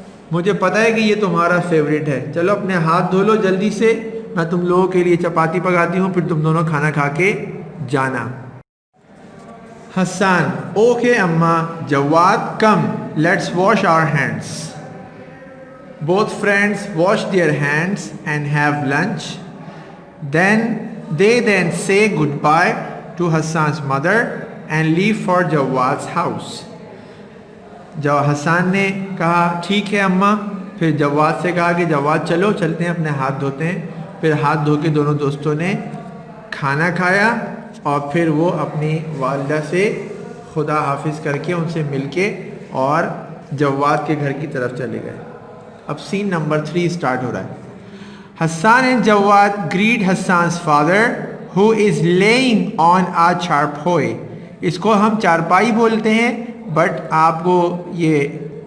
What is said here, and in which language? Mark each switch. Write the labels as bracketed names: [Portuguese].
[Urdu] مجھے پتہ ہے کہ یہ تمہارا فیوریٹ ہے، چلو اپنے ہاتھ دھو لو جلدی سے، میں تم لوگوں کے لیے چپاتی پکاتی ہوں، پھر تم دونوں کھانا کھا کے جانا۔ حسان اوکے اماں۔ جواد [English] Come let's wash our hands. Both friends wash their hands and have lunch. Then they say goodbye to Hassan's mother and leave for Jawad's house. [Urdu] جب حسان نے کہا ٹھیک ہے اماں، پھر جواد سے کہا کہ جواد چلو چلتے ہیں اپنے ہاتھ دھوتے ہیں۔ پھر ہاتھ دھو کے دونوں دوستوں نے کھانا کھایا اور پھر وہ اپنی والدہ سے خدا حافظ کر کے ان سے مل کے اور جواد کے گھر کی طرف چلے گئے۔ اب سین نمبر 3 اسٹارٹ ہو رہا ہے۔ حسان and Jawad [English] Great حسان's father who is laying on a charpoy۔ [Urdu] اس کو ہم چارپائی بولتے ہیں، بٹ آپ کو یہ